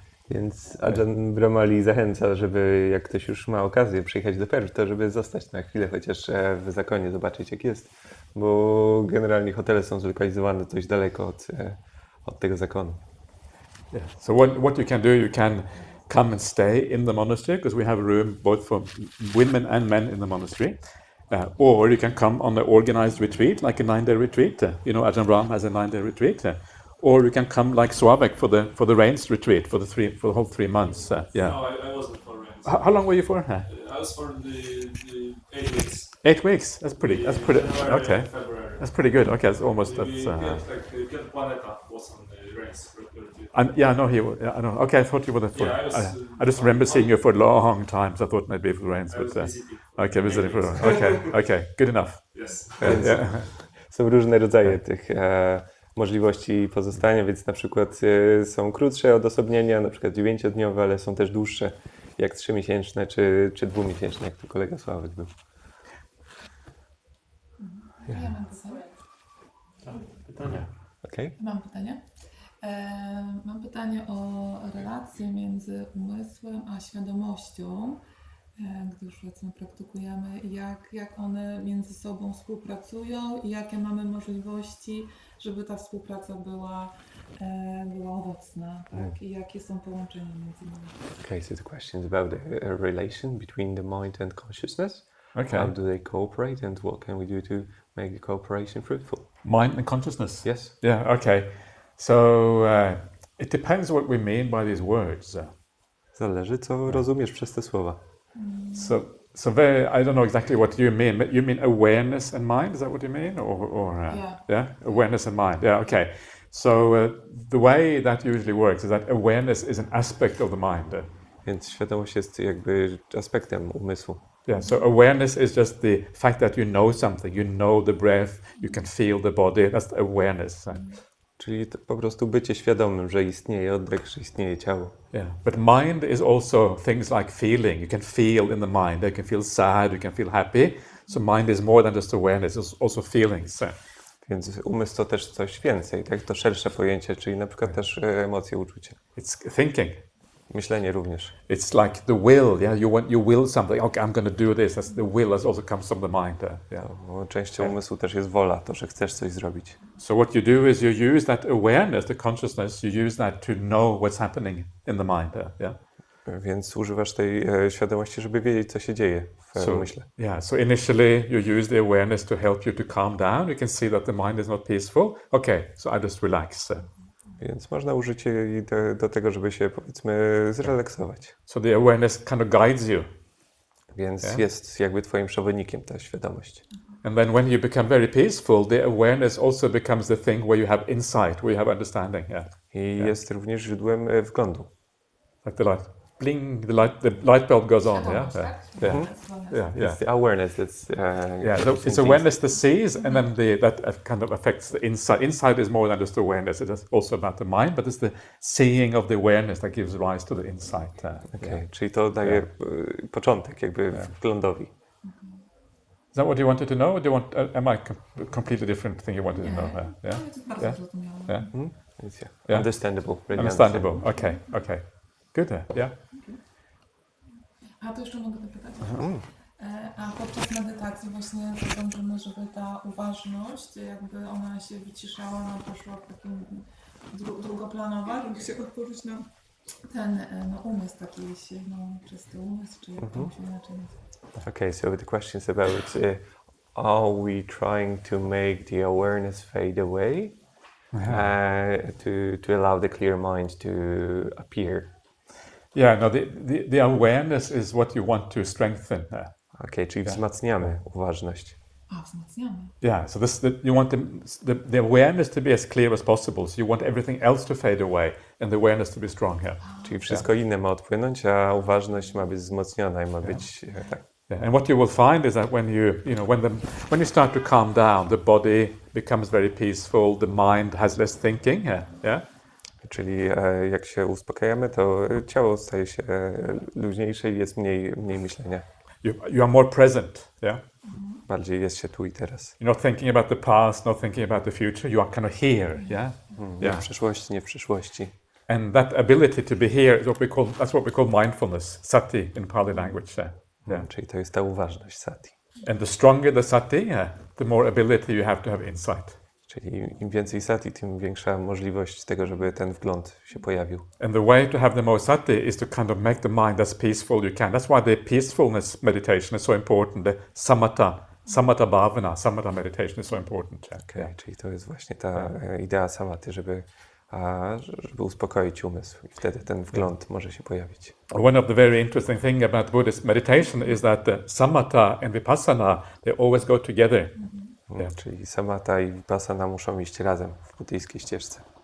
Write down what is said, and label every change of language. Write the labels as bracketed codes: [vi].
[pl] Więc Ajahn Brahmali zachęca, żeby jak ktoś już ma okazję przyjechać do Perth, to żeby zostać na chwilę chociaż w zakonie, zobaczyć jak jest. Bo generalnie hotele są zlokalizowane dość daleko od tego zakonu. [en] Yeah. So what you can do, you can come and stay in the monastery because we have a room both for women and men in the monastery. Or you can come on an organized retreat, like a 9-day retreat. Ajahn Brahm has a 9-day retreat. Or you can come like Swabek for the rains retreat for the whole 3 months. Yeah. No, I wasn't for rains. How long were you for? I was for the 8 weeks. 8 weeks. That's pretty. January Okay. and February. That's pretty good. Okay, that's almost. Planeta was on the rains retreat. I know he. Yeah, I know. Okay, I thought you were there for. Yeah, I just remember seeing you for a long time, so I thought maybe for rains, I was but visiting. okay, visiting for. Okay, good enough. Yes. Yeah. [pl] Są różne rodzaje tych możliwości pozostania, więc na przykład są krótsze odosobnienia, na przykład 9-dniowe, ale są też dłuższe, jak 3-miesięczne czy 2-miesięczne, jak tu kolega Sławek był. Ja mam pytanie. [en] Okay. [pl] Mam pytanie. Mam pytanie o relację między umysłem a świadomością, gdy już powiedzmy praktykujemy, jak one między sobą współpracują i jakie mamy możliwości, żeby ta współpraca była owocna, tak? I jakie są połączenia między nimi. [en] Okay, so the question is about a relation between the mind and consciousness. Okay. How do they cooperate and what can we do to make the cooperation fruitful? Mind and consciousness. Yes. Yeah. Okay. So it depends what we mean by these words. [pl] Zależy, co rozumiesz przez te słowa. [en] So there, I don't know exactly what you mean, but you mean awareness and mind? Is that what you mean, or Yeah. Awareness and mind. Yeah. Okay. So the way that usually works is that awareness is an aspect of the mind. [pl] Więc świadomość jest jakby aspektem umysłu. [en] Yeah, so awareness is just the fact that you know something, you know the breath, you can feel the body, that's awareness. [pl] Czyli to po prostu bycie świadomym, że istnieje oddech, że istnieje ciało. [en] Yeah, but mind is also things like feeling. You can feel in the mind, you can feel sad, you can feel happy. So mind is more than just awareness, it's also feelings. [pl] Więc umysł to też coś więcej, tak? To szersze pojęcie, czyli na przykład też emocje, uczucia. [en] It's thinking. [pl] Myślenie również. [en] It's like the will, yeah. You will something. Okay, I'm going to do this. That's the will. That also comes from the mind. Yeah. [pl] Bo częścią umysłu też jest wola, to, że chcesz coś zrobić. [en] So what you do is you use that awareness, the consciousness. You use that to know what's happening in the mind. Yeah. [pl] Więc używasz tej świadomości, żeby wiedzieć, co się dzieje w umyśle. [en] Yeah. So initially you use the awareness to help you to calm down. You can see that the mind is not peaceful. Okay. So I just relax. [pl] Więc można użyć jej do tego, żeby się, powiedzmy, zrelaksować. [en] So the awareness kind of guides you. [pl] Więc jest jakby twoim przewodnikiem ta świadomość. [en] And then when you become very peaceful, the awareness also becomes the thing where you have insight, where you have understanding. [pl] I jest również źródłem wglądu. [en] Like the light, bling, the light bulb goes on. [pl] Świadomość, [en] Yeah. [pl] tak? [en] Yeah. Yeah. Yeah. It's the awareness that's So it's awareness that sees, and then that kind of affects the insight. Insight is more than just awareness; it is also about the mind, but it's the seeing of the awareness that gives rise to the insight. Okay. [pl] Czyli to daje początek jakby wglądowi. [en] Is that what you wanted to know, or do you want? Am I completely different thing you wanted to know? [pl] To jest bardzo zrozumiałe. [en] Yeah. [pl] Więc [en] Yeah. Understandable. Really Understandable. Okay. Good. Yeah. [pl] A to jeszcze mogę dopytać. A podczas medytacji właśnie dążymy, żeby ta uważność, jakby ona się wyciszała, ona poszła w takim drugoplanowa, żeby się otworzyć na ten umysł, taki czysty umysł, czy jak to się inaczej nazywa. [en] Okay, so the question is about are we trying to make the awareness fade away to allow the clear mind to appear? Yeah, no, the awareness is what you want to strengthen. [pl] Okay, czyli wzmacniamy uważność. A, wzmacniamy. [en] Yeah, so you want the awareness to be as clear as possible. So you want everything else to fade away and the awareness to be strong. [pl] Czyli wszystko inne ma odpłynąć, a uważność ma być wzmocniona i ma być [en] Yeah, and what you will find is that when you start to calm down, the body becomes very peaceful, the mind has less thinking. Yeah. [pl] Czyli jak się uspokajamy, to ciało staje się luźniejsze i jest mniej myślenia. [en] You are more present. Yeah. [pl] Bardziej jest się tu i teraz. [en] You're not thinking about the past, not thinking about the future. You are kind of here. Yeah. [pl] Nie w przeszłości, nie w przyszłości. [en] And that ability to be here is that's what we call mindfulness, sati in Pali language. Yeah. [pl] Czyli to jest ta uważność, sati. [en] And the stronger the sati, the more ability you have to have insight. [pl] Czyli im więcej sati, tym większa możliwość tego, żeby ten wgląd się pojawił. [en] And the way to have the more sati is to kind of make the mind as peaceful you can. That's why the peacefulness meditation is so important, the samatha Samatha bhavana, samatha meditation is so important. [pl] Okay, czyli to jest właśnie ta idea samaty, żeby uspokoić umysł i wtedy ten wgląd może się pojawić. [en] One of the very interesting thing about Buddhist meditation is that the samatha and vipassana, they always go together. [pl] Czyli samatha i vipassana muszą iść razem w buddyjskiej ścieżce.